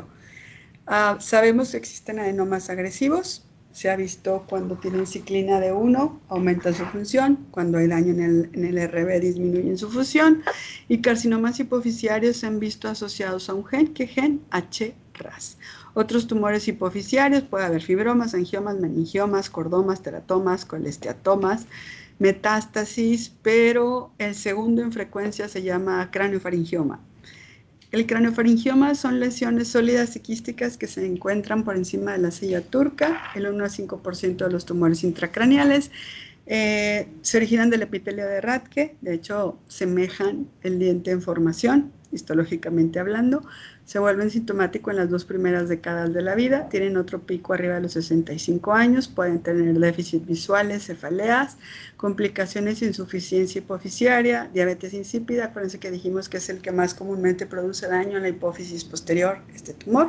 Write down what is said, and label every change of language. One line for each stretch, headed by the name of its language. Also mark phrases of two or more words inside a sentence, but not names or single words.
Spanish: Sabemos que existen adenomas agresivos, se ha visto cuando tienen ciclina de 1, aumenta su función, cuando hay daño en el RB disminuyen su función, y carcinomas hipoficiarios se han visto asociados a un gen, ¿qué gen? HRAS. Otros tumores hipoficiarios, puede haber fibromas, angiomas, meningiomas, cordomas, teratomas, colesteatomas, metástasis, pero el segundo en frecuencia se llama craneofaringioma. El craneofaringioma son lesiones sólidas y quísticas que se encuentran por encima de la silla turca, el 1 a 5% de los tumores intracraneales. Se originan del epitelio de Rathke, de hecho semejan el diente en formación, histológicamente hablando, se vuelven sintomáticos en las 2 primeras décadas de la vida, tienen otro pico arriba de los 65 años, pueden tener déficit visuales, cefaleas, complicaciones de insuficiencia hipoficiaria, diabetes insípida, acuérdense que dijimos que es el que más comúnmente produce daño en la hipófisis posterior, este tumor.